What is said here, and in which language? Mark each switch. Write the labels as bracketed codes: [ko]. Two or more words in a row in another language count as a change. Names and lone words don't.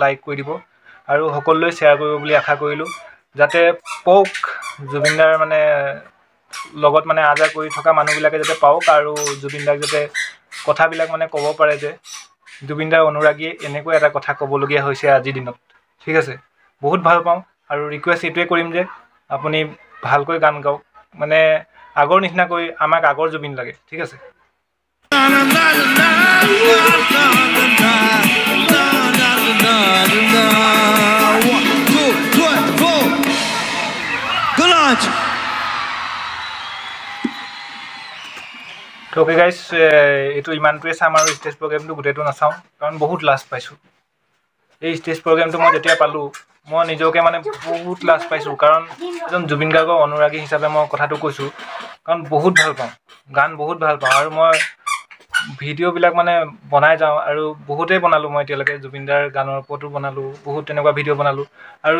[as] লাইক কৰি দিব আৰু সকলোলৈ শ্বেয়াৰ কৰিব বুলি আশা কৰিলোঁ যাতে পক জুবিনদাৰ মানে লগত মানে আজা কৰি থকা মানুহবিলাকে যাতে পাওক আৰু জুবিনদাক যাতে কথাবিলাক মানে ক'ব পাৰে যে জুবিনদাৰ অনুৰাগী এনেকৈ এটা কথা ক'বলগীয়া হৈছে আজিৰ দিনত ঠিক আছে বহুত ভাল পাওঁ আৰু ৰিকুৱেষ্ট এইটোৱে কৰিম যে আপুনি ভালকৈ গান গাওক মানে আগৰ নিচিনাকৈ আমাক আগৰ জুবিন লাগে ঠিক আছে [en] okay guys [as] एटू इमानटोৱে চাম আৰু [en] stage programটো [as] গোটেইটো নাচাওঁ কাৰণ বহুত লাজ পাইছোঁ এই [en] stage programটো [as] মই যেতিয়া পালোঁ মই নিজকে মানে বহুত লাজ পাইছোঁ কাৰণ এজন জুবিন গাৰ্গৰ অনুৰাগী হিচাপে মই কথাটো কৈছোঁ কাৰণ বহুত ভাল পাওঁ গান বহুত ভাল পাওঁ আৰু মই ভিডিঅ'বিলাক মানে বনাই যাওঁ আৰু বহুতেই বনালোঁ মই এতিয়ালৈকে জুবিনদাৰ গানৰ ওপৰতো বনালোঁ বহুত তেনেকুৱা ভিডিঅ' বনালোঁ আৰু